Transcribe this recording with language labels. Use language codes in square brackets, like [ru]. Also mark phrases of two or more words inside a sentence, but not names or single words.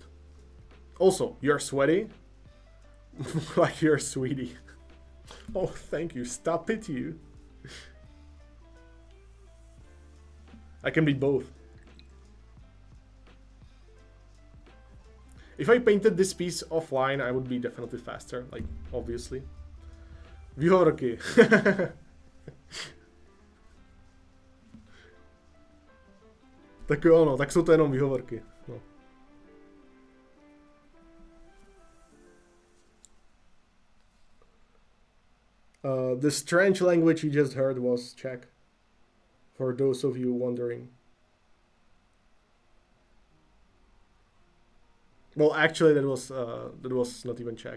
[en] Also, you're sweaty, like you're sweetie. Oh, thank you. Stop it, you. I can be both. If I painted this piece offline, I would be definitely faster, like, obviously. [cs] Výhovorky. Tak jo, no, tak jsou to jenom výhovorky. No. [en] The strange language you just heard was Czech, for those of you wondering. Well, actually, that was not even Czech.